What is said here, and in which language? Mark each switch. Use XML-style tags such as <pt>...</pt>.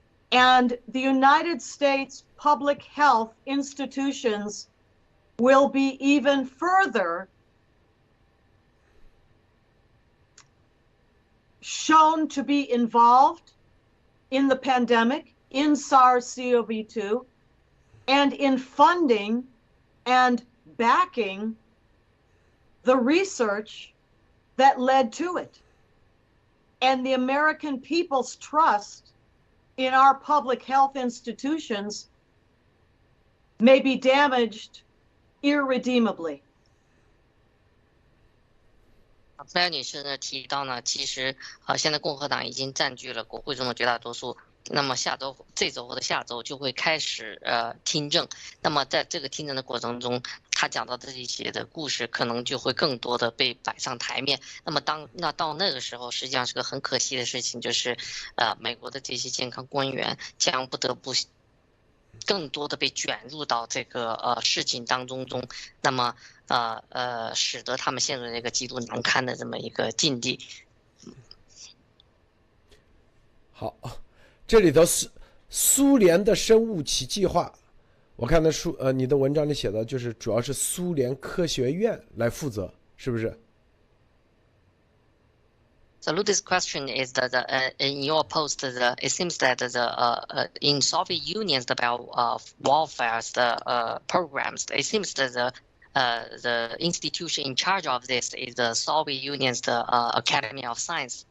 <en>And the United States public health institutions will be even further shown to be involved in the pandemic, in SARS-CoV-2, and in funding and backing the research that led to it. And the American people's trust in our public health institutions may be damaged irredeemably.</en> <zh>菲尔女士呢提到呢，其实现在共和党已经占据了国会中的绝大多数，那么这周或者下周就会开始听证。那么在这个听证的过程中，他讲到这一些的故事可能就会更多的被摆上台面。那么到那个时候，实际上是个很可惜的事情，就是美国的这些健康官员将不得不更多的被卷入到这个事情当中，那么使得他们陷入那个极度难堪的这么一个境地。好，这里头苏联的生物武器计划，我看的你的文章里写的就是主要是苏联科学院来负责，是不是？</zh> <en>So Luda's question is that in your post, it seems that in Soviet Union's warfare programs, it seems that the institution in charge of this is the Soviet Union's Academy of Science.</en>